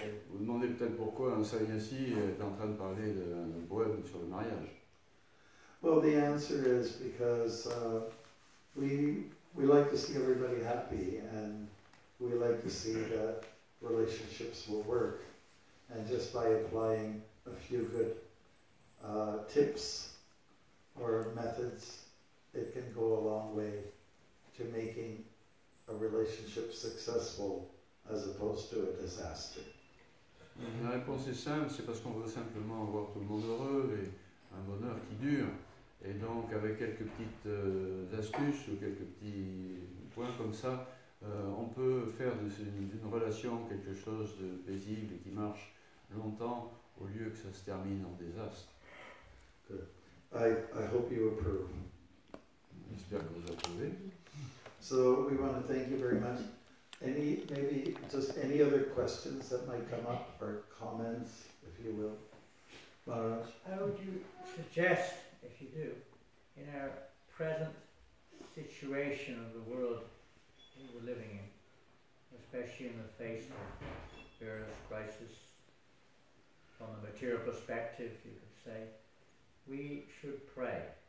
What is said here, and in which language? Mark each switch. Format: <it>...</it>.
<fr>Vous demandez peut-être pourquoi un sannyasi est en train de parler d'un poème sur le mariage.</fr> <en>Well, the answer is because we like to see everybody happy, and we like to see that relationships will work. And just by applying a few good tips or methods, it can go a long way to making a relationship successful as opposed to a disaster.</en> <fr>La réponse est simple, c'est parce qu'on veut simplement voir tout le monde heureux et un bonheur qui dure. Et donc avec quelques petites astuces ou quelques petits points comme ça, on peut faire d'une relation quelque chose de paisible et qui marche longtemps au lieu que ça se termine en désastre.</fr> <en>Good. I hope you approve.</en> <fr>J'espère que vous approuvez.</fr> <en>So we want to thank you very much. Maybe just any other questions that might come up or comments, if you will. Maharaj? How would you suggest, if you do, in our present situation of the world we're living in, especially in the face of various crises, from a material perspective, you could say, we should pray.</en>